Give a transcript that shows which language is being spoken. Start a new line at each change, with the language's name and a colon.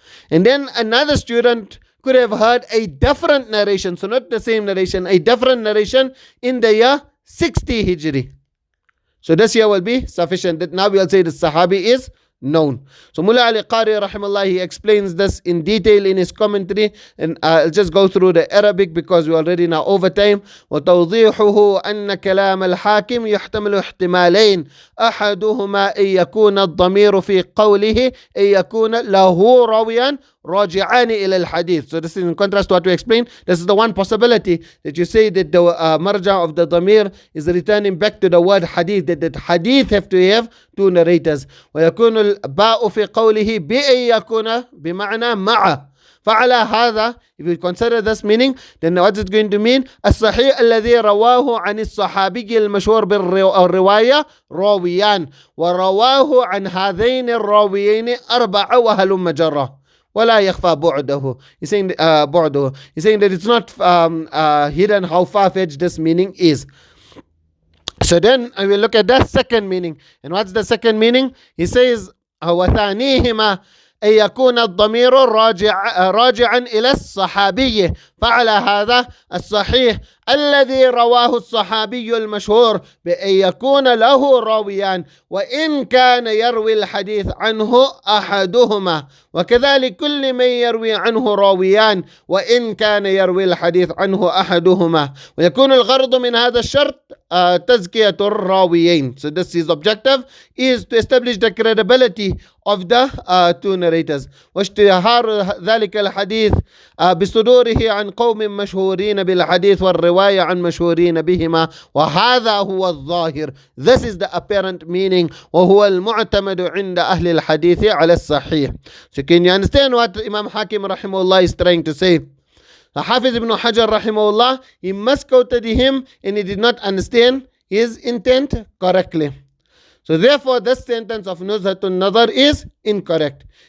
English: And then another student could have heard a different narration, so not the same narration, a different narration in the year 60 Hijri. So this year will be sufficient. That now we'll say the Sahabi is known. So Mullah Ali Qari rahimahullah, he explains this in detail in his commentary, and I'll just go through the Arabic because we're already now over time.
Arabic: وتوضيحه أن كلام الحاكم يحتمل احتمالين أحدهما أن يكون الضمير في قوله أن يكون له راويا راجعان إلى الحديث.
English: So this is in contrast to what we explained. This is the one possibility that you say that the marja of the dhamir is returning back to the word hadith, that hadith have to have two narrators.
Arabic: ويكون الباء في قوله بأن يكون بمعنى مع.
English: فعلى هذا, if you consider this meaning, then what is it going to mean?
Arabic: الصحيح الذي رواه عن الصحابي المشهور بالرواية راويان ورواه عن هذين الراويين أربعة وهلم جرة ولا يخفى بعده.
English: He's saying بعده. He's saying that it's not hidden how far-fetched this meaning is. So then I will look at that second meaning. And what's the second meaning?
Arabic: He says وثانيهما أن يكون الضمير راجعا إلى الصحابي. فعلى هذا الصحيح الذي رواه الصحابي المشهور بأن يكون له راويان وإن كان يروي الحديث عنه أحدهما وكذلك كل من يروي عنه راويان وإن كان يروي الحديث عنه أحدهما ويكون الغرض من هذا الشرط تزكية الراويين.
English: So this is objective is to establish the credibility of the two narrators.
Arabic: واشتهار ذلك الحديث بصدوره عن قوم مشهورين بالحديث والرواية عن مشهورين بهما وهذا هو الظاهر. This is the apparent meaning وهو المعتمد عند أهل الحديث على الصحيح.
English: So can you understand what Imam Hakim rahimahullah is trying to say? Hafiz ibn Hajar rahimahullah, he misquoted him and he did not understand his intent correctly. So therefore this sentence of Nuzha an-Naḍar is incorrect.